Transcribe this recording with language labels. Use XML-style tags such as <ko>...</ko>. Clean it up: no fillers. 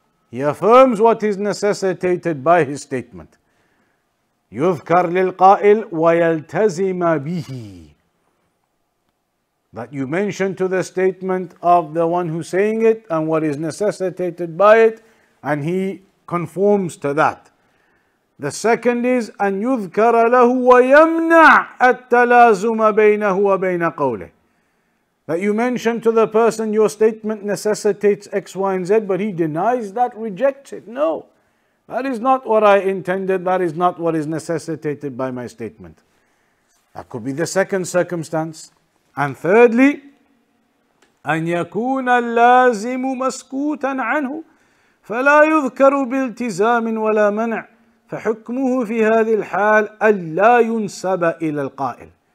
<en>He affirms what is necessitated by his statement.</en> <ar>يذكر للقائل ويلتزم به.</ar> <en>That you mention to the statement of the one who's saying it and what is necessitated by it, and he conforms to that. The second is</en> <ar>أن يذكر له ويمنع التلازم بينه وبين قوله.</ar> <en>That you mention to the person your statement necessitates X, Y, and Z, but he denies that, rejects it. No, that is not what I intended. That is not what is necessitated by my statement. That could be the second circumstance. And thirdly,</en> <ar>أن يكون اللازم مسكوتا عنه فلا يذكر بالتزام ولا منع فحكمه في هذه الحال ألا ينسب إلى القائل.</ar>